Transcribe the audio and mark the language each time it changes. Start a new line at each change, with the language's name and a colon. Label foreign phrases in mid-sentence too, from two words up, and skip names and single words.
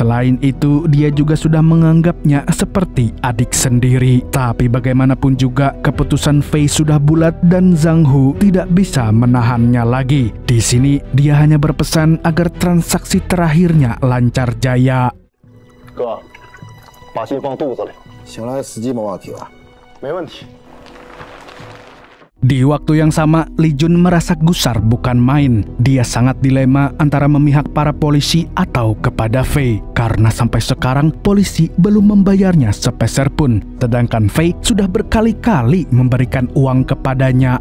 Indonesian: Selain itu, dia juga sudah menganggapnya seperti adik sendiri. Tapi bagaimanapun juga, keputusan Fei sudah bulat dan Zhang Hu tidak bisa menahannya lagi. Di sini, dia hanya berpesan agar transaksi terakhirnya lancar jaya.
Chinese: 哥，把信放肚子里，醒来司机没问题吧？没问题。
Indonesian: Di waktu yang sama, Li Jun merasa gusar bukan main. Dia sangat dilema antara memihak para polisi atau kepada Fei. Karena sampai sekarang, polisi belum membayarnya sepeser pun. Sedangkan Fei sudah berkali-kali memberikan uang kepadanya.